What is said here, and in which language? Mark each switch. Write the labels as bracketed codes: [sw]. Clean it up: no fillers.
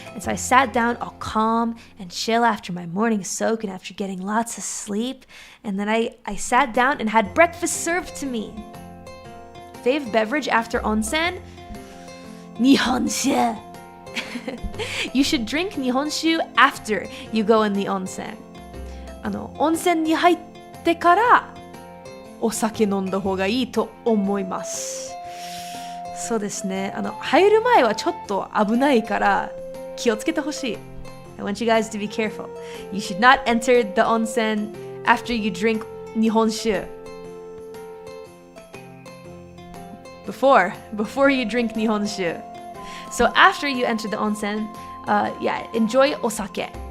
[en] And so I sat down all calm and chill after my morning soak and after getting lots of sleep. And then I sat down and had breakfast served to me. Fave beverage after onsen? Nihonshu. You should drink Nihonshu after you go in the onsen. [ja] 温泉に入ってからお酒飲んだ方がいいと思います。そうですね。入る前はちょっと危ないから気をつけてほしい。 [en] I want you guys to be careful. You should not enter the onsen after you drink Nihonshu. Before you drink Nihonshu. So after you enter the onsen, enjoy osake.